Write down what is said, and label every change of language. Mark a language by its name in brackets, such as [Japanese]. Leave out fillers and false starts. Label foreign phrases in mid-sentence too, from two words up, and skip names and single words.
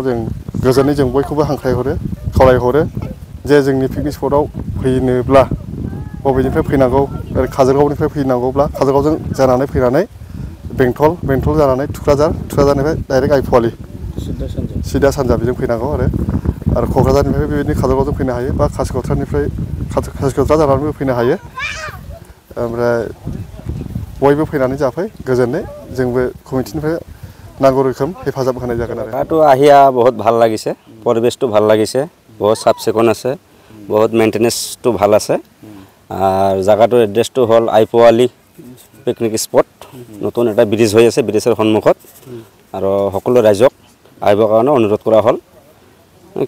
[Bodo] जों गोजोनै जों बयखौबो हांख्रायहरो खावलायहरो जे जोंनि [English] picnic spot [Bodo] फैनोब्ला बबेनिफ्राय फैनांगौ काजलगावनिफ्राय फैनांगौब्ला काजलगावजों जानानै फैनानै बेंटल जानानै थुक्राझारनिफ्राय डाइरेक्ट अईफ'आल सिदा सानजा बेजों फैनांगौ आरो क'क्राझारनिफ्राय बेबायदिनो काजलगावजों फैनो हायो बा कासिक'त्रा जानानैबो फैनो हायो ओमफ्राय बयबो फैनानै जाफै गोजोनै जोंबो कमिटिनिफ्राय नांगौ रोखोम हेफाजाब होनाय जागोन आरो [Assamese] তাতো আহিয়া বহুত ভাল লাগিছে পৰিবেশটো ভাল লাগিছে বহুত সাফ চিকুণ আছে বহুত মেইনটেনেন্সটো ভাল আছে আৰু জায়গাটোৰ এড্ৰেছটো হ'ল अईफ'आल পিকনিক স্পট নতুন এটা ব্ৰিজ হৈ আছে ব্ৰিজৰ সন্মুখত আৰু সকলো ৰাইজক আহিবৰ কাৰণে অনুৰোধ কৰা হ'ল কি